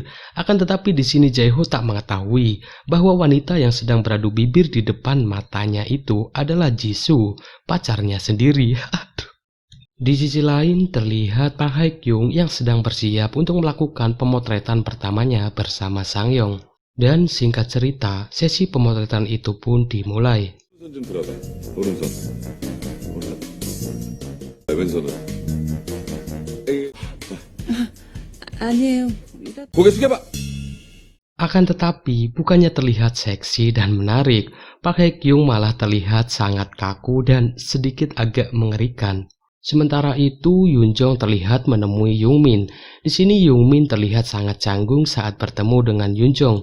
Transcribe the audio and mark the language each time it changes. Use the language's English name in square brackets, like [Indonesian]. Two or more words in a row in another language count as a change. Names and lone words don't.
[Indonesian] Akan tetapi di sini Jae-ho tak mengetahui bahwa wanita yang sedang beradu bibir di depan matanya itu adalah Jisoo, pacarnya sendiri. Aduh. Di sisi lain terlihat Park Hye-kyung yang sedang bersiap untuk melakukan pemotretan pertamanya bersama Sang-yong. Dan singkat cerita, sesi pemotretan itu pun dimulai. [Korean] 왼손 좀 들어봐. 오른손. 오른손. 왼손으로. 아니에요. 고개 숙여봐. [Indonesian] Akan tetapi, bukannya terlihat seksi dan menarik, Park Hye-kyung malah terlihat sangat kaku dan sedikit agak mengerikan. Sementara itu, Yunjong terlihat menemui Yungmin. Di sini Yungmin terlihat sangat canggung saat bertemu dengan Yunjong.